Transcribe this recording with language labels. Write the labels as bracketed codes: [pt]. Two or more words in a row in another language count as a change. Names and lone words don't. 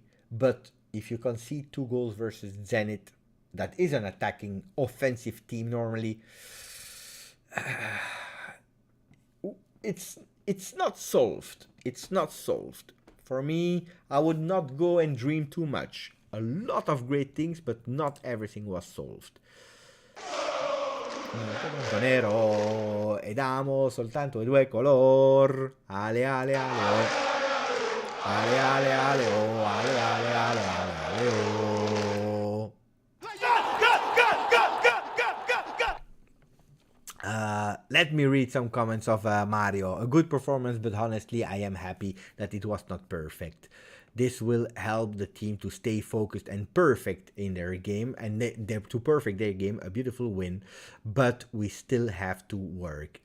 [en] But if you concede 2 goals versus Zenit, that is an attacking offensive team normally, it's not solved. It's not solved. For me, I would not go and dream too much. A lot of great things, but not everything was solved. [it] Nero ed amo soltanto i 2 color. Ale ale ale oh. Ale ale ale oh. Ale ale ale ale oh. [en] Let me read some comments of Mario. A good performance, but honestly, I am happy that it was not perfect. This will help the team to stay focused and perfect in their game, and to perfect their game, a beautiful win, but we still have to work.